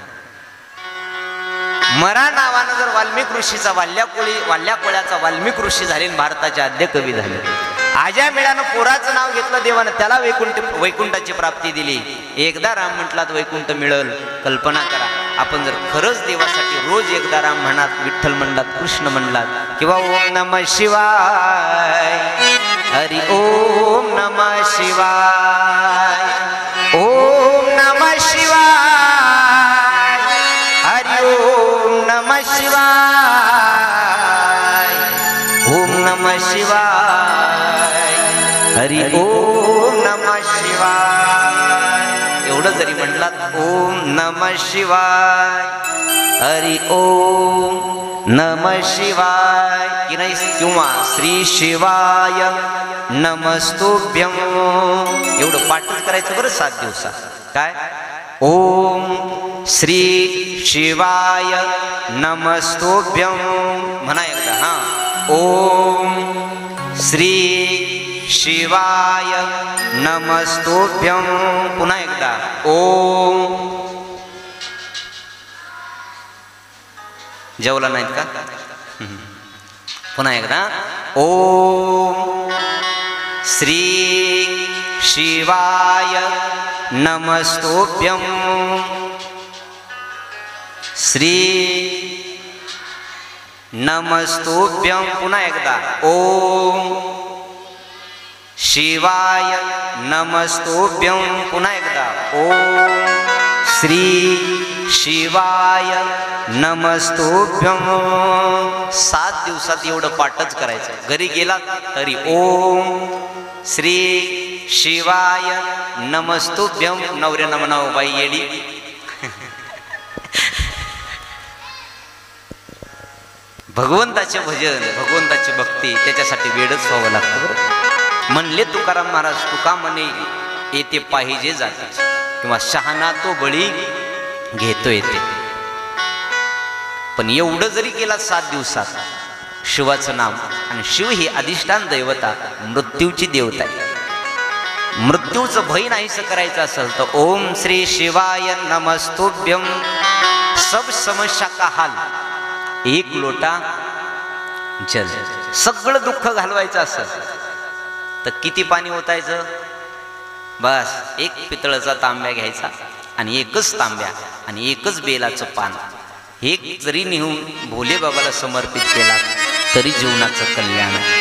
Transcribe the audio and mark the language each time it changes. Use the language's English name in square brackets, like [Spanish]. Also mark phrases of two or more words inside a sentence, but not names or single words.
[Marathi] मरा नावानं जर वाल्मिक ऋषीचा वाल्या कोळ्याचा वाल्मिक ऋषी झाले, भारताचे आद्य कवी झाले. आजा मिळानं पोराचं नाव घेतलं देवानं, त्याला वैकुंठाची प्राप्ती दिली. एकदा राम म्हटलात वैकुंठ मिळल. कल्पना करा, आपण जर खरंच देवासाठी रोज एकदा राम म्हणत, विठ्ठल म्हणलात, कृष्ण म्हणलात, किंवा [Sanskrit] ओम नमः शिवाय, हरि ओम नमः शिवाय, [Marathi] ओम नमः शिवाय, हरि ओम नमः शिवाय, ओम नमः शिवाय, हरि ओम नमः शिवाय. एवढं जरी म्हटलात [Sanskrit] ओम नमः शिवाय, हरि ओम नमः शिवाय [Marathi] की नाही, किंवा [Sanskrit] श्री शिवाय नमस्तुभ्यं, [Marathi] एवढं पाठच करायचं बरं 7 दिवसात. काय? [Sanskrit] ओम श्री शिवाय नमस्तुभ्यं [Marathi] म्हणा एकदा. हा, [Sanskrit] ओम श्री शिवाय नमस्तुभ्यं. [Marathi] पुन्हा एकदा, ओम. जेवला नाहीत का? पुन्हा एकदा, [Sanskrit] ओम श्री शिवाय नमस्तुभ्यं, श्री नमस्तुभ्यं. [Marathi] पुन्हा एकदा, [Sanskrit] ओम शिवाय नमस्तुभ्यं. [Marathi] पुन्हा एकदा, [Sanskrit] ओम श्री शिवाय नमस्तुभ्यं. [Marathi] 7 दिवसात एवढं पाठच करायचं. घरी गेला तरी [Sanskrit] ओम श्री शिवाय नमस्तुभ्यं. [Marathi] नवऱ्यानं म्हणावं, बाई येडी. भगवंताचे भजन, भगवंताची भक्ती, त्याच्यासाठी वेडच व्हावं लागतं बरं. म्हणले तुकाराम महाराज, तुका म्हणे येते पाहिजे जातीचे, किंवा शहाणा तो बळी घेतो येते. पण एवढं जरी केला 7 दिवसात शिवाचं नाम, आणि शिव ही अधिष्ठान दैवता, मृत्यूची देवता आहे. मृत्यूचं भय नाहीसं करायचं असेल तर [Sanskrit] ओम श्री शिवाय नमस्तुभ्यं. [Hindi] सब समस्या का हाल, 1 लोटा जल. [Marathi] सगळं दुःख घालवायचं असेल तर किती पाणी ओतायचं? बस 1 पितळाचा तांब्या घ्यायचा, आणि 1च तांब्या आणि 1च बेलाचं पान, हे जरी नेऊन भोले बाबाला समर्पित केला तरी जीवनाचं कल्याण आहे.